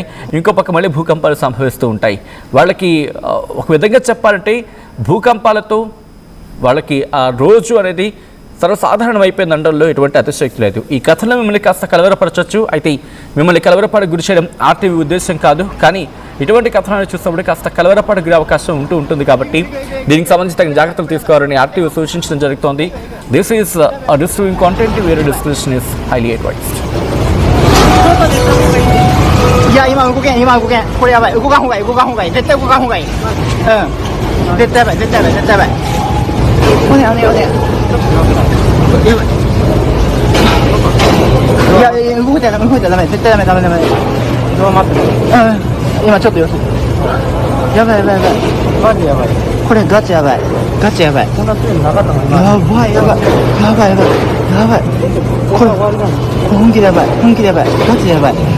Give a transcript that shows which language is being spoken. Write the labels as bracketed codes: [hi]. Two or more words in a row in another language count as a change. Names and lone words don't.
[te] ఇంకో పక్క మళ్ళీ భూకంపాలు సంభవిస్తూ ఉంటాయి. వాళ్ళకి ఒక విధంగా చెప్పాలంటే భూకంపాలతో వాళ్ళకి ఆ రోజు అనేది సర్వసాధారణం అయిపోయింది అనడంలో ఎటువంటి అతిశయోక్తి లేదు. ఈ కథలో మిమ్మల్ని కాస్త కలవరపరచవచ్చు. అయితే మిమ్మల్ని కలవరపడి గురి చేయడం ఆర్టీవీ ఉద్దేశం కాదు. కానీ ఇటువంటి కథనాలు చూసినప్పుడు కాస్త కలవరపడి గురే అవకాశం ఉంటుంది. కాబట్టి దీనికి సంబంధించి తగిన జాగ్రత్తలు తీసుకోవాలని ఆర్టీవీ సూచించడం జరుగుతోంది. [en] this is distributing content where description is highly advised. [ja] いや今動けんこれやばい動かんほうがいい絶対動かんほうがいい絶対やばいおねやばいいや動いたらダメ絶対ダメ今ちょっと様子やばいマジやばいこれガチやばいこんな強いのなかったのやばいこれ本気でやばいガチやばい